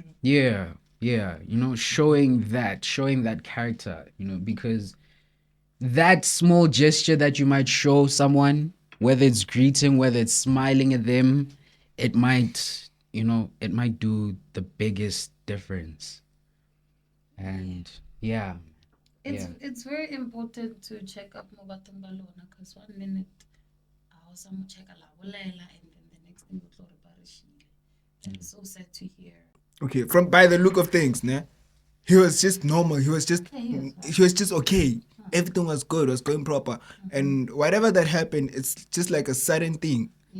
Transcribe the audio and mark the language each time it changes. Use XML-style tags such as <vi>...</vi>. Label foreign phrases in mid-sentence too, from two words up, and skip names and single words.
<en>Yeah, you know, showing that character, you know, because that small gesture that you might show someone, whether it's greeting, whether it's smiling at them, it might do the biggest difference. And It's very important to check up</en> <tn>mo bathong ba lona,</tn> <en>because 1 minute I was check</en> <tn>la bolela,</tn> <en>and then the next thing we thought about is it's so sad to hear. Okay, by the look of things, ne? He was just normal. He was just okay. Everything was good. Was going proper. And whatever that happened, it's just like a sudden thing. Yeah,</en>